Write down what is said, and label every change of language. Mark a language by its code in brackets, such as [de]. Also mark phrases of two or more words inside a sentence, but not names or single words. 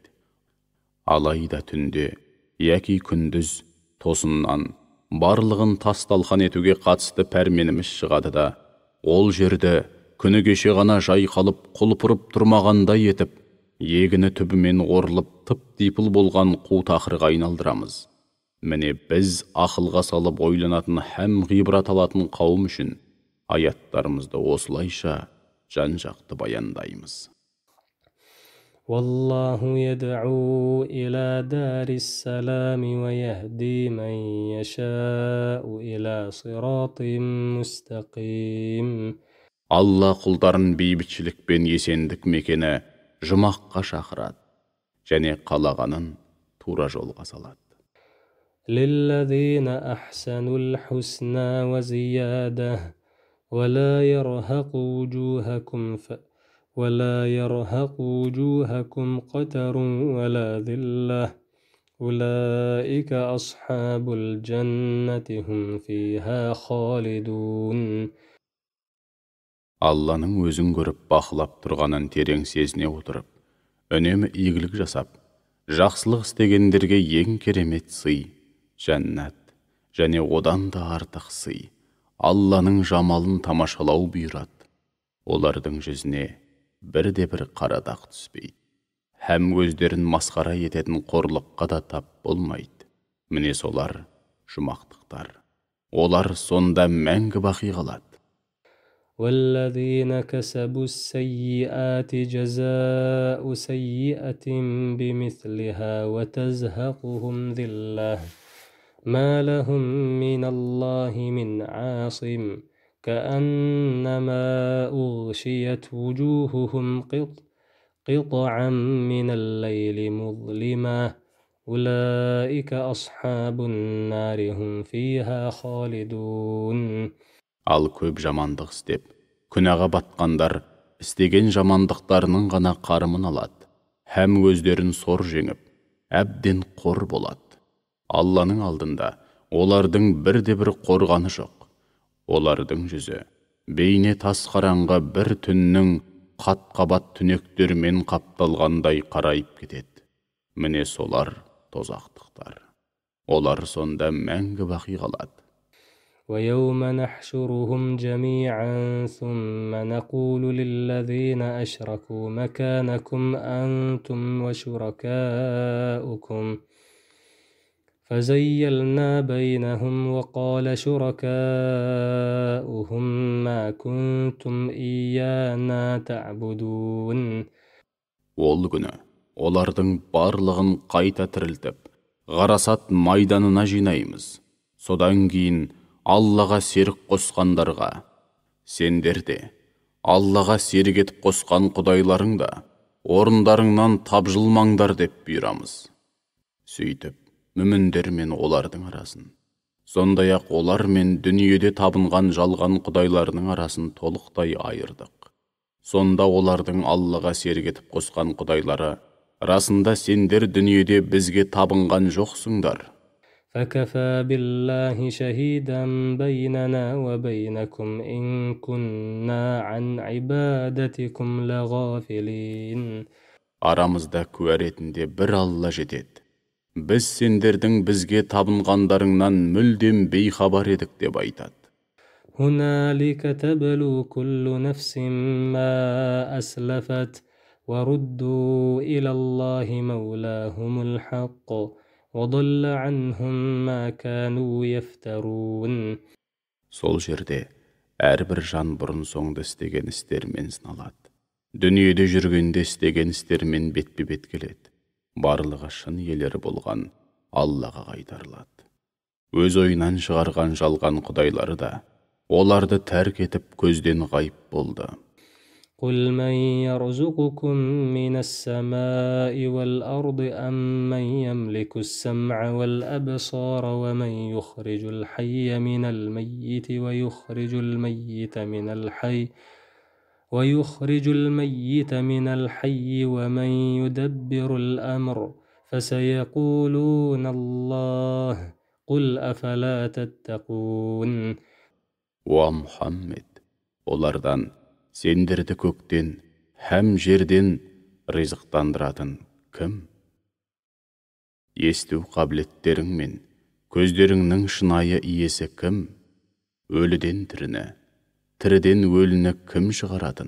[kk] Алайда түнде, яки күндіз тосыннан барлығын тас-талқан етуге қатысты пәрменіміз шығады да, ол жерді күні кеше ғана жайқалып құлпырып тұрмағандай етіп, егіні түбімен орылып тып-типыл болған қу тақырға айналдырамыз. Міне біз ақылға салып ойланатын һәм ғибрат алатын қауым үшін аяттарымызды осылайша жан-жақты баяндаймыз. [ar] والله يدعو إلى دار السلام ويهدي من يشاء إلى صراط مستقيم. [kk] Алла құлдарын бейбітшілік пен есендік мекені жұмаққа шақырады, және қалағанын тура жолға салады. [ar] للذين أحسنوا الحسنى وزيادة ولا يرهق وجوهكم قتر ولا ذلة أولئك أصحاب الجنة هم فيها خالدون. [kk] Алланың өзін көріп бақылап тұрғанын терең сезіне отырып, үнемі игілік жасап, жақсылық істегендерге ең керемет сый, жәннат, және одан да артық сый, Алланың жамалын тамашалау бұйырады. Олардың жүзіне бірде-бір қара дақ түспейді. Һәм өздерін масқара ететін қорлыққа да тап болмайды. Міне солар жұмақтықтар. Олар сонда мәңгі бақи қалады. [ar] والذين كسبوا السيئات جزاء سيئة بمثلها وتزهقهم ذلة ما لهم من الله من عاصم كأنما أغشيت وجوههم قطعا من الليل مظلمة أولئك أصحاب النار هم فيها خالدون. [kk] Ал көп жамандық істеп, күнәға батқандар істеген жамандықтарының ғана қарымын алады, һәм өздерін сор жеңіп, әбден қор болады. Алланың алдында олардың бірде-бір қорғаны жоқ. Олардың жүзі бейне тас қараңғы бір түннің қат-қабат түнектермен қапталғандай қарайып кетеді. Міне солар тозақтықтар. Olar sonda мәңгі baqi qalad. [ar] ويوم نحشرهم جميعا ثم نقول للذين أشركوا مكانكم أنتم وشركاؤكم فزيلنا بينهم وقال شركاؤهم ما كنتم إيانا تعبدون. [kk] Ол күні олардың барлығын қайта тірілтіп, ғарасат майданына жинаймыз. Содан кейін Аллаға серік қосқандарға: сендер де, Аллаға серік етіп қосқан құдайларың да орындарыңнан тапжылмаңдар деп бұйырамыз. Сөйтіп, мүміндер мен олардың арасын, сондай-ақ олар мен дүниеде табынған жалған құдайларының арасын толықтай айырдық. Сонда олардың Аллаға серік етіп қосқан құдайлары: расында сендер дүниеде бізге табынған жоқсыңдар. [ar] فكفى بالله شهيدا بيننا وبينكم إن كنا عن عبادتكم لغافلين. [kk] Арамызда куә ретінде бір Алла жетеді. Біз сендердің бізге табынғандарыңнан мүлдем бейхабар едік деп айтады. [ar] هنالك تبلو كل نفس ما أسلفت وردوا إلى الله مولاهم الحق وضل عنهم ما كانوا يفترون. [kk] Сол жерде әрбір жан бұрын соңды істеген істермен сыналады. Дүниеде жүргенде істеген істермен бетпе-бет келеді. Барлығы шын иелері болған Аллаға қайтарылады. Өз ойынан шығарған жалған құдайлары да оларды тәрк етіп көзден ғайып болды. [ar] قل من يرزقكم من السماء والأرض أم من يملك السمع والأبصار ومن يخرج الحي من الميت ويخرج الميت من الحي ومن يدبر الأمر فسيقولون الله قل أفلا تتقون. [kk] Уа Мұхаммед, олардан: сендерді көктен һәм жерден ризықтандыратын кім? Есту қабілеттерің мен көздеріңнің шынайы иесі кім? Өліден тіріні, тіріден өліні кім шығаратын?